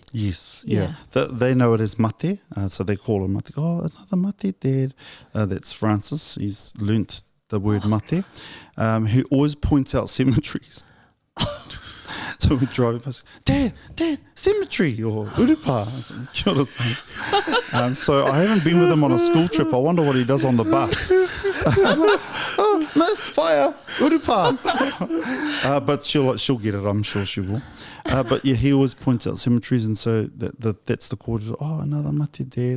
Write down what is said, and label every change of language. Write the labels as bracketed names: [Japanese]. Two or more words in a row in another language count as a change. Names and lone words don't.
[English] Yes, yeah. They know it as mate, so they call him mate. Oh, another mate dad. That's Francis. He's learnt the word mate. He always points out cemeteries. So we drive past, Dad, cemetery, or urupa. [Māori] Kia ora, [English] son. So I haven't been with him on a school trip. I wonder what he does on the bus. Oh, miss, fire, urupa. But she'll get it, I'm sure she will. But yeah, he always points out cemeteries, and so that's the call. Oh, another mate dad.